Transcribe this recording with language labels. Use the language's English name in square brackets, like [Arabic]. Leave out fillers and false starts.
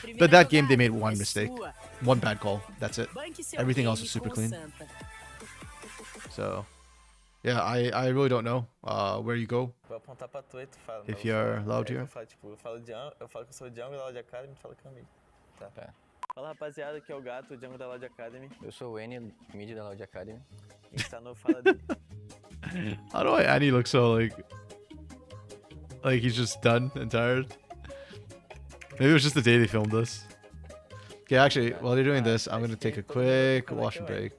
[English] But that game they made one mistake, one bad call. That's it. Everything else was super clean. So, yeah, I really don't know where you go if you're Loud here. [Portuguese] Eu falo que eu sou o Jungle da LLL.A Academy, tu fala que é o mid. Tá. Fala, rapaziada, aqui é o Gato, o Jungle da LLL.A Academy. Eu sou o N, mid da LLL.A Academy. A gente tá no Fala dele. [English] How do Annie look so like he's just done and tired? Maybe it was just the day they filmed this. Okay, actually, while you're doing this, I'm gonna take a quick wash and break.